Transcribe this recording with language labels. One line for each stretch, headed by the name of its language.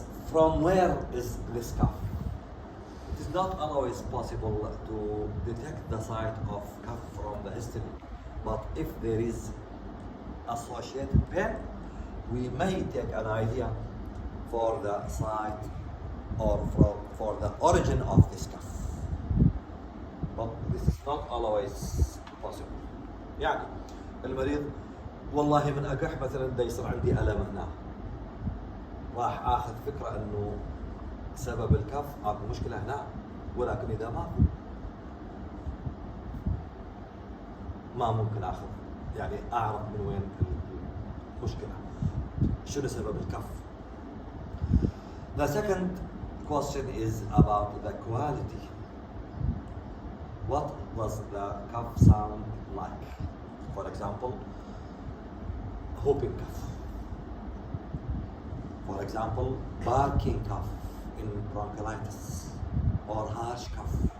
English: From where is this cough? It is not always possible to detect the site of cough from the history, but if there is associated pain, we may take an idea for the site or for the origin of this cough. But this is not always possible.
Arabic: يعني المريض والله من أكح مثلا دا يصير عندي ألم هنا، راح آخذ فكرة إنه سبب الكف أكو مشكلة هنا، ولكن إذا ما ممكن آخذ يعني أعرف من وين المشكلة، شنو سبب الكف.
English: The second question is about the quality. What does the cough sound like? For example, whooping cough. For example, barking cough in bronchiolitis or harsh cough.